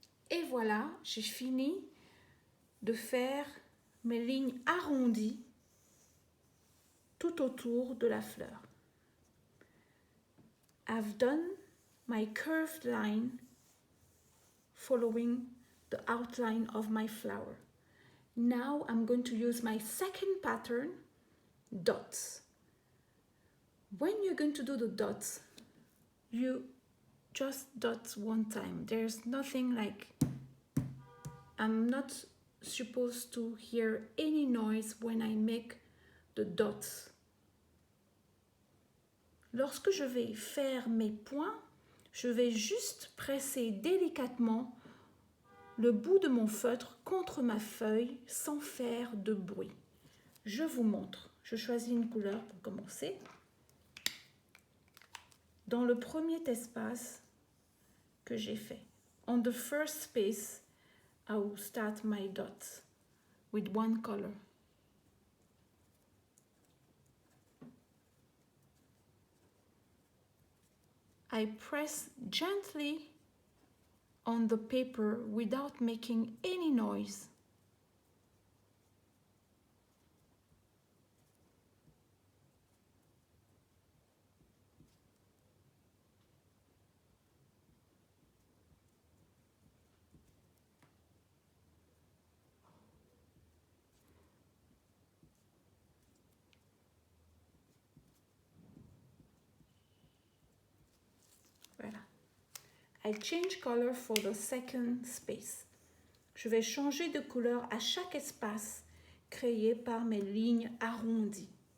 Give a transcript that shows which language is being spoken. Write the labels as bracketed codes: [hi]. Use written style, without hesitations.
[fr] Et voilà, j'ai fini de faire mes lignes arrondies tout autour de la fleur. [en] I've done my curved line following the outline of my flower. Now I'm going to use my second pattern, dots. When you're going to do the dots, you just dot one time. There's nothing like, I'm not supposed to hear any noise when I make the dots. [fr] Lorsque je vais faire mes points, je vais juste presser délicatement le bout de mon feutre contre ma feuille sans faire de bruit. Je vous montre. Je choisis une couleur pour commencer. Dans le premier espace que j'ai fait. [en] On the first space, I will start my dots with one color. I press gently on the paper without making any noise. Voilà. I change color for the second space. [fr] Je vais changer de couleur à chaque espace créé par mes lignes arrondies.